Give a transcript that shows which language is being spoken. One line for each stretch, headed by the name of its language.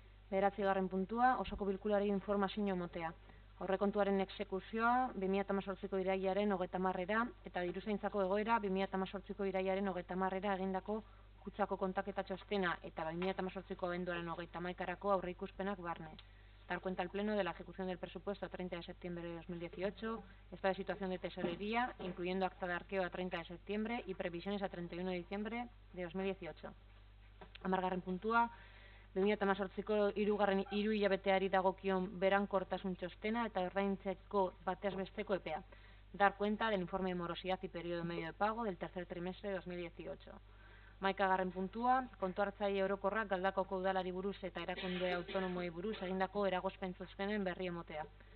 Basque: Bederatzigarren puntua, osoko bilkurari informazio motea. Aurrekontuaren exekuzioa 2018ko irailaren 30era eta diruzaintzako egoera 2018ko irailaren 30era egindako kutsako kontaketa txostena eta 2018ko abenduaren 31erako aurreikuspenak barne.
Spanish: Dar cuenta al Pleno de la ejecución del presupuesto a 30 de septiembre de 2018, estado de situación de tesorería, incluyendo acta de arqueo a 30 de septiembre y previsiones a 31 de diciembre de 2018.
Basque: 10. puntua, 2018ko hiru hilabeteari dagokion berankortasun txostena eta ordaintzeko batez besteko epea.
Spanish: Dar cuenta del informe de morosidad y periodo medio de pago del tercer trimestre de 2018.
Basque: 11. puntua, kontu hartzaile orokorrak Galdakoko udalari buruz eta erakunde autonomoei buruz egindako eragozpen txostenen berri emotea.